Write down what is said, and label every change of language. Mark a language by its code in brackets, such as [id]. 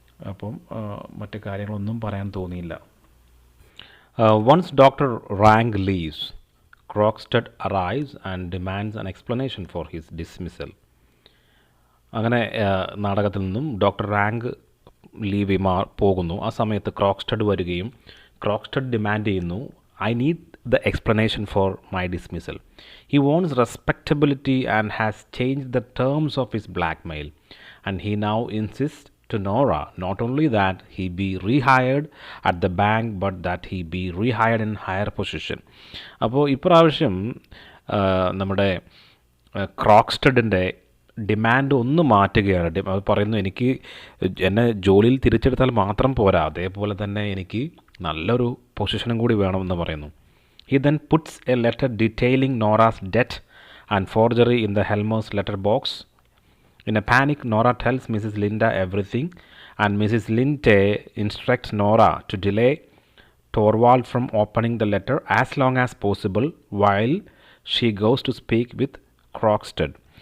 [ml] അപ്പം മറ്റു കാര്യങ്ങളൊന്നും പറയാൻ തോന്നിയില്ല. [en] Once Dr. Rank leaves, Crockstead arrives and demands an explanation for his dismissal. [ml] അങ്ങനെ നാടകത്തിൽ നിന്നും ഡോക്ടർ റാങ്ക് ലീവ് പോകുന്നു. ആ സമയത്ത് ക്രോക്സ്റ്റഡ് വരികയും ക്രോക്സ്റ്റഡ് ഡിമാൻഡ് ചെയ്യുന്നു, [en] I need the explanation for my dismissal. He wants respectability and has changed the terms of his blackmail and he now insist to Nora. Not only that he be rehired at the bank, but that he be rehired in higher position. [ml] അപ്പോൾ ഇപ്രാവശ്യം നമ്മുടെ ക്രോക്സ്റ്റഡിൻ്റെ demand ഒന്ന് മാറ്റുകയാണ്. അത് പറയുന്നു, എനിക്ക് എന്നെ ജോലിയിൽ തിരിച്ചെടുത്താൽ മാത്രം പോരാ, അതേപോലെ തന്നെ എനിക്ക് നല്ലൊരു പൊസിഷനും കൂടി വേണമെന്ന് പറയുന്നു. [en] He then puts a letter detailing Nora's debt and forgery in the Helmer's letter box. In a panic, Nora tells Mrs. Linda everything, and Mrs. Linde instructs Nora to delay Torvald from opening the letter as long as possible while she goes to speak with Croxted.